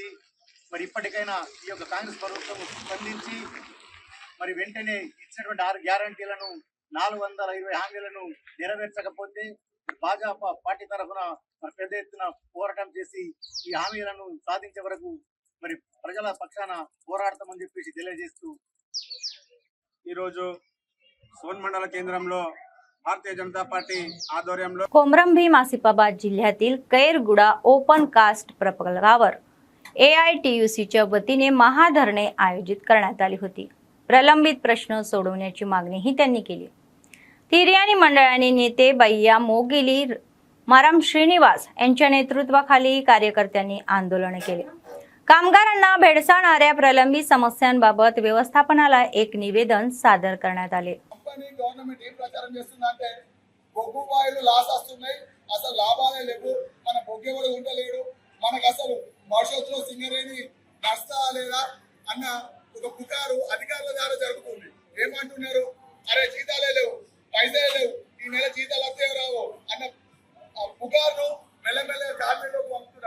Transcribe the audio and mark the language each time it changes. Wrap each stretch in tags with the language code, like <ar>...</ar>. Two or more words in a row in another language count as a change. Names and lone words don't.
<te>మరి ఇప్పటికైనా ఈ యొక్క కాంగ్రెస్ ప్రభుత్వం స్పందించి మరి వెంటనే ఇచ్చినటువంటి 6 గ్యారంటీలను 420 హామీలను నెరవేర్చకపోతే భాజపా పార్టీ తరఫున మరి పెద్ద ఎత్తున పోరాటం చేసి ఈ హామీలను సాధించే వరకు మరి ప్రజల పక్షాన పోరాడతామని చెప్పేసి తెలియజేస్తూ ఈరోజు సోన్ మండల केंद्रामध्ये भारतीय जनता पार्टी आध्वर्यांలో</te> <mr>कोमरम भीम आसिफाबाद जिल्ह्यातील कैरगुडा ओपन कास्ट प्रकल्पावर AITUCच्या वतीने महाधरणे आयोजित करण्यात आली होती. प्रलंबित प्रश्न सोडवण्याची मागणीही त्यांनी केली. तिर्याणी मंडळाने नेते बैया मोगिली माराम श्रीनिवास यांच्या नेतृत्वाखाली कार्यकर्त्यांनी आंदोलन केले. कामगारांना भेडसावणाऱ्या प्रलंबित समस्यांबाबत व्यवस्थापनाला एक निवेदन सादर करण्यात आले.</mr> <te>గవర్నమెంట్ ఏం ప్రచారం చేస్తుందంటే బొగ్గు బాయిలు లాస్ వస్తున్నాయి, అసలు లాభాలే లేవు, మన బొగ్గెవడు ఉండలేడు, మనకు అసలు భవిష్యత్తులో సింగరేణి నష్టాలేదా అన్న ఒక పుకారు అధికారుల ద్వారా జరుగుతుంది. ఏమంటున్నారు, అరే జీతాలే లేవు, పైసలే లేవు, ఈ నెల జీతాలు వస్తే రావు అన్న పుకారును మెల్లమెల్ల కార్మికులకు పంపుతున్నారు.</te>